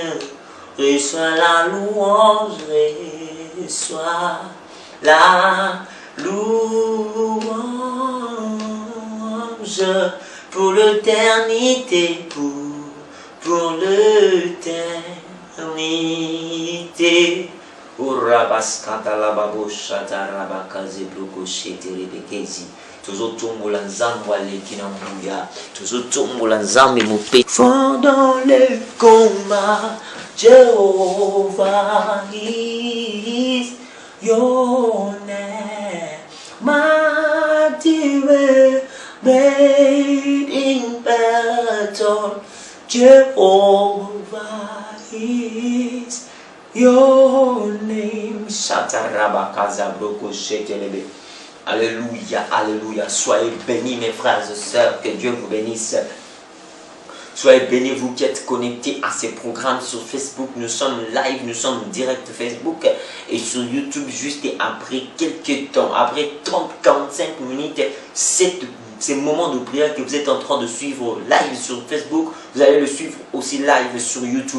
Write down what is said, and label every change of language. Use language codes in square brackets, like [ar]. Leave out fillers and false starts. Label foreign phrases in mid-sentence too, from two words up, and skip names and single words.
[fr] Reçois la louange, reçois la louange pour l'éternité, pour l'éternité. Urabaskata la baboshata rabakaze blokoshete rebekezi. [ln] Tuzotombola nzambe aleki na mbuya, tuzotombola nzambe mope. [fr] Pendant le combat, [en] Jehovah is your name, mighty great in battle. Jehovah is your name. [fr] Alléluia, alléluia. Soyez bénis mes frères et sœurs, que Dieu vous bénisse. Soyez bénis vous qui êtes connectés à ces programmes sur Facebook. Nous sommes live, nous sommes direct Facebook et sur YouTube juste après quelques temps, après 30-45 minutes, ces moments de prière que vous êtes en train de suivre live sur Facebook, vous allez le suivre aussi live sur YouTube.